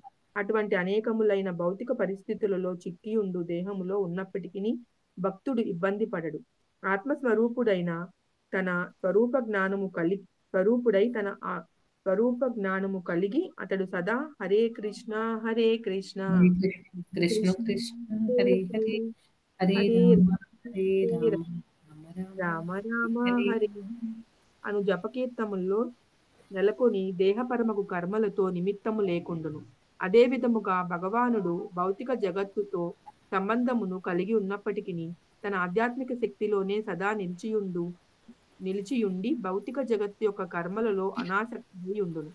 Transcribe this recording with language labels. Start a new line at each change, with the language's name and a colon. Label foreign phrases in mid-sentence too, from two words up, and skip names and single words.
Telugu: అటువంటి అనేకములైన భౌతిక పరిస్థితులలో చిక్కియుండు దేహములో ఉన్నప్పటికీ భక్తుడు ఇబ్బంది పడడు. ఆత్మస్వరూపుడైన తన స్వరూపుడై తన స్వరూప జ్ఞానము కలిగి అతడు సదా
Sanskrit: హరే కృష్ణ హరే కృష్ణ హరే కృష్ణ కృష్ణ కృష్ణ హరే హరే హరే హరే రామ హరే హరే రామ రామ రామ రామ రామ హరే
Telugu: హరే అను జపకీర్తముల్లో నెలకొని దేహపరమకు కర్మలతో నిమిత్తము లేకుండును. అదే విధముగా భగవానుడు భౌతిక జగత్తుతో సంబంధమును కలిగి ఉన్నప్పటికీ తన ఆధ్యాత్మిక శక్తిలోనే సదా నిలిచియుండి భౌతిక జగత్తు యొక్క కర్మలలో అనాసక్తి ఉండును.